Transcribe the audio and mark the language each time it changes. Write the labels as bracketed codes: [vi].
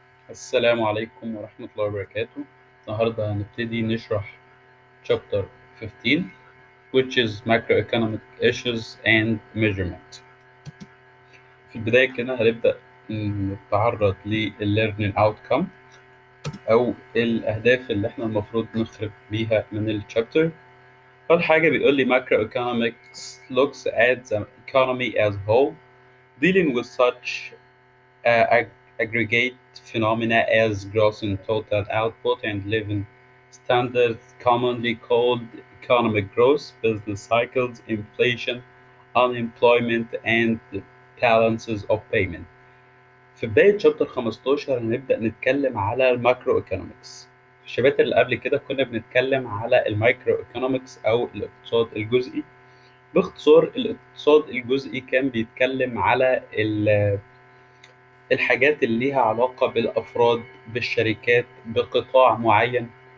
[ar] السلام عليكم ورحمة الله وبركاته. النهاردة هنبتدي نشرح [en] chapter 15 which is macroeconomic issues and measurement. [ar] في البداية كده هنبدأ نتعرض [en] learning outcome [ar] أو الأهداف اللي احنا المفروض نخرج بيها من الشابتر. أول حاجة بيقول لي [en] macroeconomics looks at the economy as a whole dealing with such aggregate phenomena as gross and total output and living standards, commonly called economic growth, business cycles, inflation, unemployment, and balances of payment. [ar] في بداية شابتر 15 هنبدأ نتكلم على الماكرو ايكونومكس. في الشباتر اللي قبل كده كنا بنتكلم على المايكرو ايكونومكس أو الاقتصاد الجزئي. باختصار الاقتصاد الجزئي كان بيتكلم على الحاجات اللي ليها علاقة بالأفراد بالشركات بقطاع معين.